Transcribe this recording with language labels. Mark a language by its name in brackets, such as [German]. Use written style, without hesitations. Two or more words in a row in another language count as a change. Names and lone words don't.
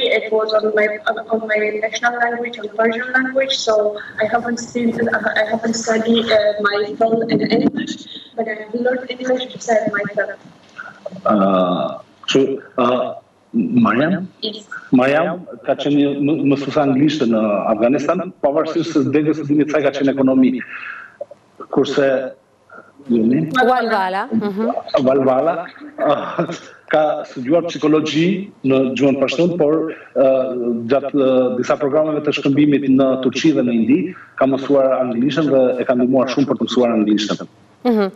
[English] It was on my national language, on Persian language. So I haven't studied my full in English, but I have learned English beside myself. [Albanian] Mariam ka qenë mësuese anglisht në Afganistan, pavarësisht se degës së dinit sa ka qenë ekonomi. Kurse Walwala ka studiuar psikologji në gjuhën pashtun, por gjatë disa programeve të shkëmbimit në Turqi dhe në Indi ka mësuar anglishtën dhe e ka ndihmuar shumë për të mësuar anglishtën.